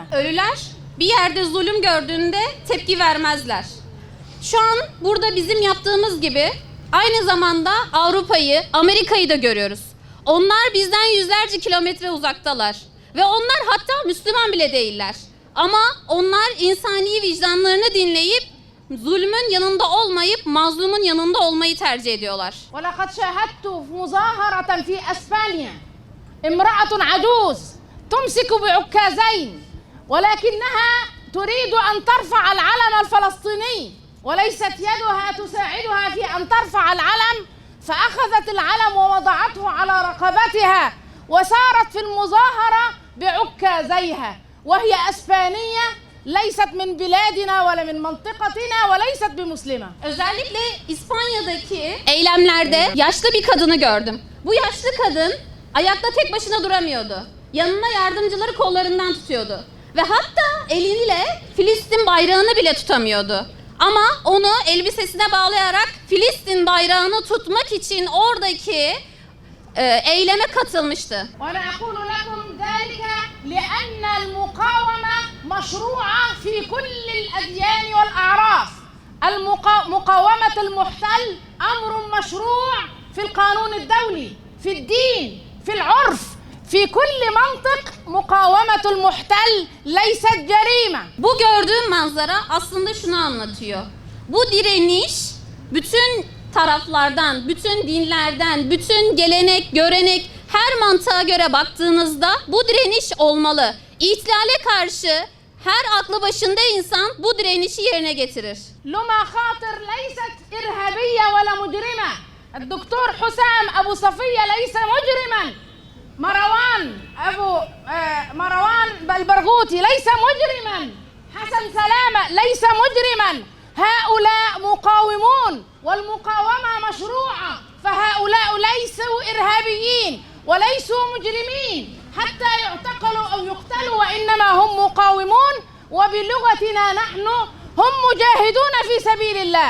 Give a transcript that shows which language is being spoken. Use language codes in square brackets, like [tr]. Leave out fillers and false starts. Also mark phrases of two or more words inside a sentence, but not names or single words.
[tr] Ölüler bir yerde zulüm gördüğünde tepki vermezler. Şu an burada bizim yaptığımız gibi aynı zamanda Avrupa'yı, Amerika'yı da görüyoruz. Onlar bizden yüzlerce kilometre uzaktalar. Ve onlar hatta Müslüman bile değiller. Ama onlar insani vicdanlarını dinleyip zulmün yanında olmayıp mazlumun yanında olmayı tercih ediyorlar. [ar] ولقد شاهدت مظاهرة في أسبانيا امرأة عجوز تمسك بعكازين ولكنها تريد أن ترفع العلم الفلسطيني وليست يدها تساعدها في أن ترفع العلم، فأخذت العلم ووضعته على رقبتها وسارت في المظاهرة بعكازيها، وهي أسبانية ليست من بلادنا ولا من منطقتنا وليست بمسلمة. [tr] Özellikle İspanya'daki eylemlerde yaşlı bir kadını gördüm. Bu yaşlı kadın ayakta tek başına duramıyordu. Yanına yardımcıları kollarından tutuyordu. Ve hatta eliyle Filistin bayrağını bile tutamıyordu. Ama onu elbisesine bağlayarak Filistin bayrağını tutmak için oradaki eyleme katılmıştı. [ar] ونقول لكم ذلك لأن المقاومة مشروعة في كل الأديان والأعراف. مقاومة المحتل أمر مشروع في القانون الدولي، في الدين، في العرف، في كل منطق. مقاومة المحتل ليست جريمة. [tr] Bu gördüğüm manzara aslında şunu anlatıyor. Bu direniş bütün taraflardan, bütün dinlerden, bütün gelenek, görenek, her mantığa göre baktığınızda bu direniş olmalı. İhtilale karşı her aklı başında insan bu direnişi yerine getirir. [ar] لما خاطر ليست إرهابية ولا مجرمة. الدكتور حسام أبو صفية ليس مجرما. مروان البرغوثي ليس مجرما. حسن سلامة ليس مجرما. هؤلاء مقاومون والمقاومة مشروعة، فهؤلاء ليسوا إرهابيين وليسوا مجرمين حتى يعتقلوا أو يقتلوا، وإنما هم مقاومون وبلغتنا نحن هم مجاهدون في سبيل الله.